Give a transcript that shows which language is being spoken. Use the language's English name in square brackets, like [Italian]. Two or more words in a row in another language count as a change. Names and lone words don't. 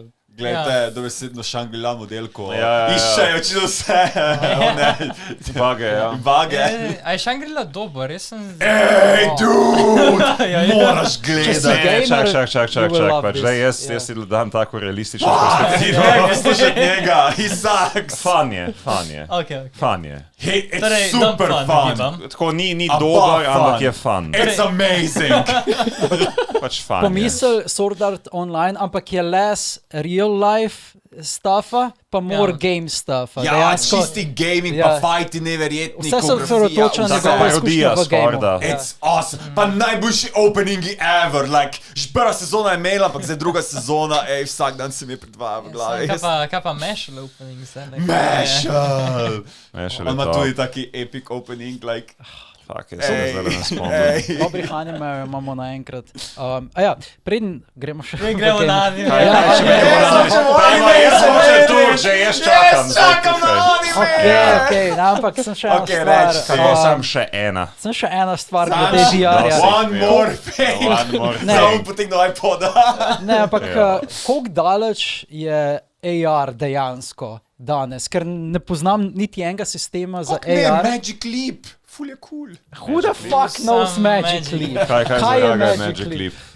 [Slovenian] Gledajte, dobesedno Shangri-La model, ko iščejo čisto vse. Bage, ja. Bage. A je Shangri-La dober, jaz sem... Ej, dude! Moraš gledati. Čak, pač zdaj jaz si dam tako realistično perspektivo. Slušaj njega, [English] he sucks. [Slovenian] Fan je. Fan je. [English] Hey, it's super fun. [Slovenian] Tako ni dober, ampak je fun. [English] It's amazing. [Slovenian] Pač fan je. Pomisel Sword Art Online, ampak je [English] less real life stuffa, [Slovenian] pa [English] more game stuffa. [Slovenian] Ja, čisti gaming, pa fighti neverjetni, vse so osredotočene na njegove izkušnje v gameu. [English] It's awesome. [Slovenian] Pa najboljši openingi ever. Like, že prva sezona je imela, ampak zdaj druga sezona, vsak dan se mi je predvaja v glavi. Kaj pa Mashal opening? Mashal! On ima tudi taki [English] epic opening, [Slovenian] like... Fak, jaz sem zdaj ne spomnim. Dobrih anime imamo naenkrat. Preden gremo še... Gremo na anime. Jaz čakam na anime. Ok, ampak sem še ena stvar. Sem še ena stvar glede VR-ja. [English] One more thing. [Slovenian] Samo potegnil iPoda. Ne, ampak koliko daleč je AR dejansko danes? Ker ne poznam niti enega sistema za AR. Magic Leap. Ful je cool. [English] Who the fuck knows Magic Leap? [Slovenian] Kaj je Magic Leap?